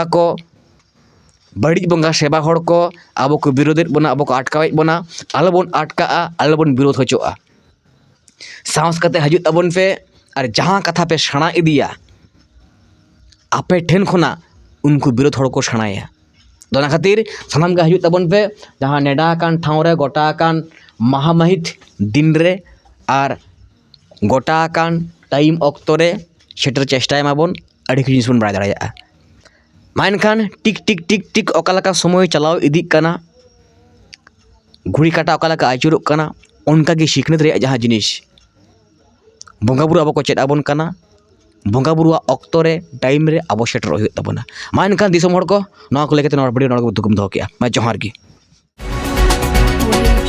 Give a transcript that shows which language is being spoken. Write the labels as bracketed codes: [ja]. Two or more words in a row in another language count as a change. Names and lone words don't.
[sat] बंगा सेवा हड़ को अब को विरोधेद बोना अब को अटकावेद बोना आलो बन अटका आलो बन विरोध होचोआ साहस कते हजूग तबन पे और जहाँ कथा पे सेणा इदिया आपे ठेन खोना उनको विरोध हड़ को सेणाया दोना खातिर सानाम गे हजूग तबन पे जहाँ नेडा कान ठाव रे गोटा कान महामहित दिन रे और गोटा कान टाइम ऑक्तो रे सेटर चेष्टाय माबन अड़ी जिनिस बन बाड़ाय दाड़ेयागा मानखान टिक टिक टिक टिक ओकालका समय चलाव इदिक कना घुड़ी काटा ओकालका आचुरोग कना उनका गे सिखनत रे जहाँ जिनिस बंगा बुरु अब को चेद आबन कना बंगा बुरुआ ऑक्तो रे टाइम रे अब सेटर हुई तबना मानखान दिसोम हड़ को नवा को लेके नवा वीडियो नवा को दुकुम दोहो केया मा जोहार गे।